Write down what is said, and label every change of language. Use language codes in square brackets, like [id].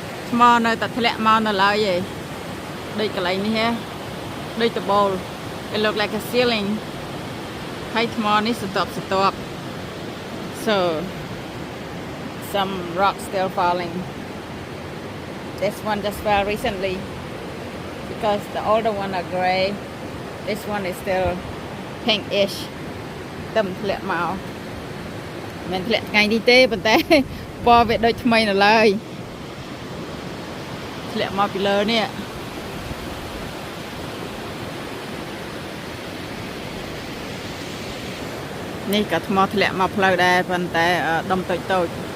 [km] ថ្មនៅតែធ្លាក់មកនៅឡើយឯងដូចកន្លែងនេះហ៎ដូចតបូល [en] It look like a ceiling. [km] ហើយថ្មនេះសន្ទប់ [en] So some rocks still falling. This one just fell recently because the older one are gray. This one is still pinkish. [km] តែមិនធ្លាក់មកមិនធ្លាក់ថ្ងៃនេះទេប៉ុន្តែពណ៌វាដូចថ្មីនៅឡើយធ្លាក់មកពីលើនេះនេះក៏ថ្មធ្លាក់មកផ្លូវដែរប៉ុន្តែដុំតូចតូច